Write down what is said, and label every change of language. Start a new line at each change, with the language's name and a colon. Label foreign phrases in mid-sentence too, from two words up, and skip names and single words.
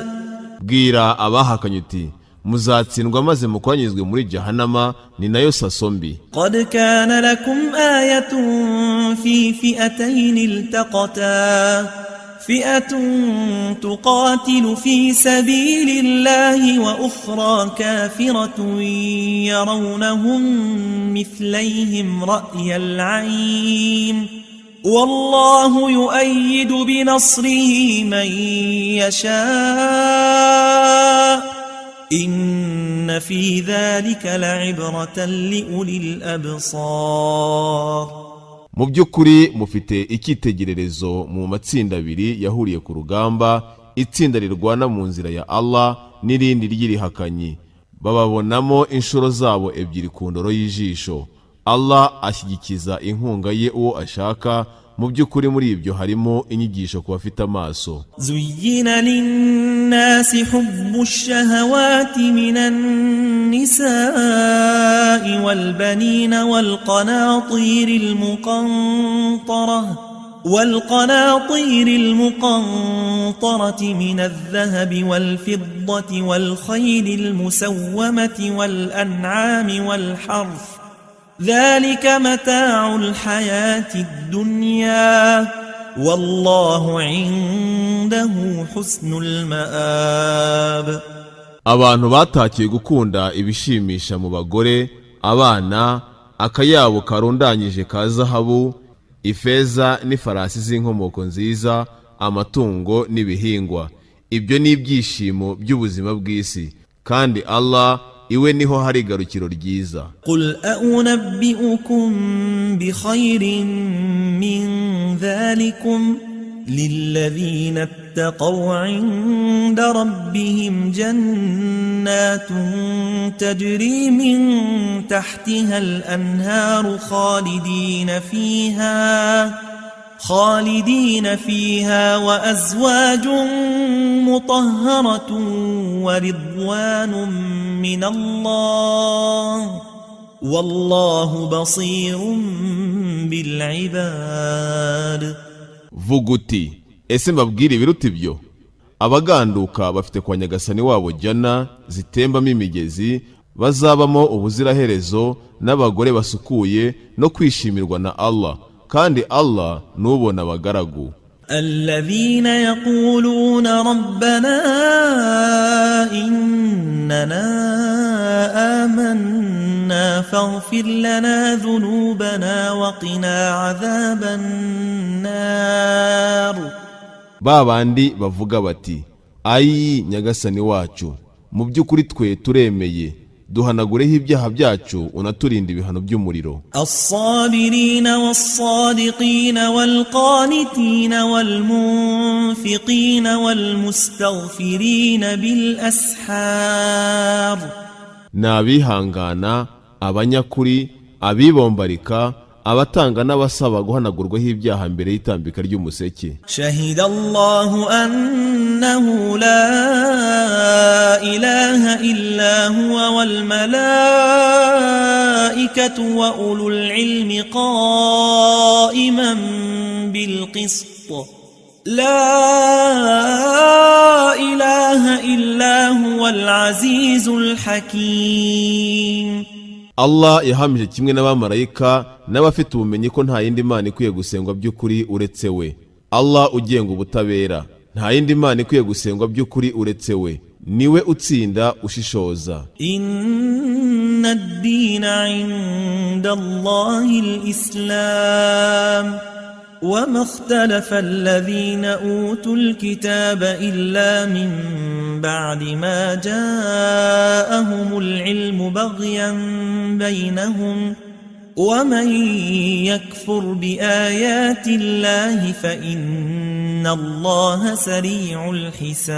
Kinyarwanda: bwira abahakanye uti muzatsindwa maze mukwanyizwe muri Jahannama, ni nayo saso mbi.
Arabic: قد كان لكم آية في فئتين التقتا فئة تقاتل في سبيل الله وأخرى كافرة يرونهم مثليهم رأي العين والله يؤيد بنصره من يشاء إن في ذلك لعبرة لأولي الأبصار.
Kinyarwanda: mu by'ukuri mufite icyitegererezo mu matsinda abiri yahuriye ku rugamba, itsinda rirwana mu nzira ya Allah n'irindi ry'irihakanyi. bababonamo inshuro zabo ebyiri ku ndoro y'ijisho. Allah ashyigikiza inkunga ye uwo ashaka. mu by'ukuri muri ibyo harimo inyigisho ku bafite amaso.
Arabic: زين للناس حب الشهوات من النساء والبنين والقناطير المقنطرة من الذهب والفضة والخيل المسومة والأنعام والحرث ذلك متاع الحياة الدنيا والله عنده حسن المآب.
Kinyarwanda: abantu batakiye gukunda ibishimisha mu bagore, abana, akayabo karundanyije ka zahabu, ifeza n'ifarasi z'inkomoko nziza, amatungo n'ibihingwa. ibyo ni ibyishimo by'ubuzima bw'isi, kandi Allah iwe niho hari garukiro ryiza.
Arabic: قل أنبئكم بخير من ذلكم للذين اتقوا عند ربهم جنات تجري من تحتها الأنهار خالدين فيها وأزواج مطهرة ورضوان من الله والله بصير بالعباد.
Kinyarwanda: vuga uti ese mbabwire ibiruta ibyo? abaganduka bafite kwa nyagasani wabo jana zitembamo imigezi, bazabamo ubuziraherezo, n'abagore basukuye no kwishimirwa na Allah, kandi Allah nubona abagaragu.
Arabic: الذين يقولون ربنا إننا آمنا فاغفر لنا ذنوبنا وقنا عذاب النار.
Kinyarwanda: babandi bavuga bati ayi nyagasani wacu, mu by'ukuri twe turemeye, duhanagureho ibyaha byacu unaturinda ibihano by'umuriro.
Arabic: الصابرين والصادقين والقانتين والمنفقين والمستغفرين بالأسحار.
Kinyarwanda: n'abihangana, abanyakuri, abibombarika, abatanga n'abasaba guhanagurwaho ibyaha mbere y'itambika ry'umuseke.
Arabic: شهد الله أنه لا إله إلا هو والملائكة وأولو العلم قائما بالقسط لا إله إلا هو العزيز الحكيم.
Kinyarwanda: Allah yahamije kimwe n'abamarayika n'abafite ubumenyi ko nta yindi mana ikwiye gusengwa by'ukuri uretse we. Allah ugenga ubutabera, nta yindi mana ikwiye gusengwa by'ukuri uretse we, niwe utsinda ushishoza.
Arabic: إن الدين عند الله الإسلام وما اختلف الذين أوتوا الكتاب إلا من بعد ما جاءهم العلم بغيا بينهم ومن يكفر بآيات الله فإن الله سريع الحساب.